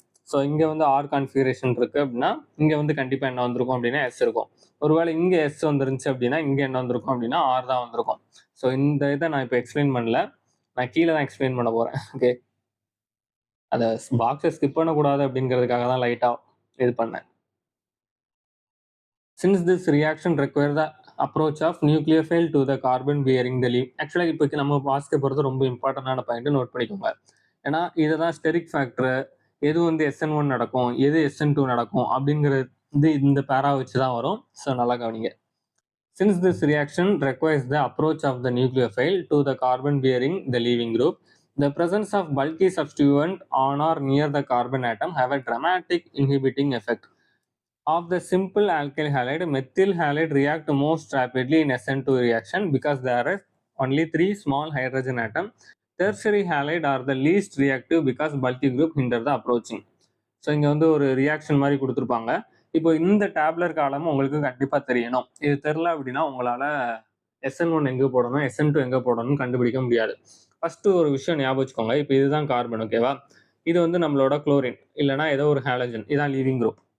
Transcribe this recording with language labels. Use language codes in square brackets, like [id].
[ta] So இங்க வந்து R configuration இருக்கு அப்படின்னா இங்க வந்து கண்டிப்பா என்ன வந்திருக்கும் அப்படின்னா எஸ் இருக்கும். ஒருவேளை இங்க எஸ் வந்துருந்துச்சு அப்படின்னா இங்க என்ன வந்திருக்கும் அப்படின்னா ஆர் தான் வந்திருக்கும். ஸோ இந்த இதை நான் இப்போ எக்ஸ்பிளைன் பண்ணல. நான் கீழே தான் எக்ஸ்பிளைன் பண்ண போறேன். ஓகே, அதை பாக்ஸை ஸ்கிப் பண்ணக்கூடாது அப்படிங்கிறதுக்காக தான் லைட்டா இது பண்ணேன். [en] Since this reaction requires the approach of nucleophile to the carbon bearing the leaf. [ta] ஆக்சுவலாக இப்போ நம்ம வாசிக்க போகிறது ரொம்ப இம்பார்ட்டண்டான பாயிண்ட், நோட் பண்ணிக்கோங்க. ஏன்னா இதை தான் ஸ்டெரிக் ஃபேக்டர், எது வந்து SN1 நடக்கும், எது SN2 நடக்கும் அப்படிங்கிறது இந்த பேரா வச்சு தான் வரும். ஸோ நல்லா கவனிங்க. [en] Since this reaction requires the approach of the nucleophile to the carbon bearing the leaving group, the presence of bulky substituent on or near the carbon atom have a dramatic inhibiting effect. Of the simple alkyl halide, methyl halide react most rapidly in SN2 reaction because there are only 3 small hydrogen atoms. Tertiary halide are the least reactive because bulky group hinder the approaching. [ta] So இங்கே வந்து ஒரு reaction மாதிரி கொடுத்துருப்பாங்க. இப்போ இந்த டேப்லர் காலம் உங்களுக்கு கண்டிப்பாக தெரியணும். இது தெரில அப்படின்னா உங்களால் SN1 எங்கே போடணும், SN2 எங்கே போடணும்னு கண்டுபிடிக்க முடியாது. ஃபர்ஸ்ட் ஒரு விஷயம் ஞாபகம் வச்சுக்கோங்க. இப்போ இதுதான் கார்பன். ஓகேவா? இது வந்து நம்மளோட குளோரின் இல்லைனா ஏதோ ஒரு ஹாலஜன், இதான் லீவிங் குரூப்.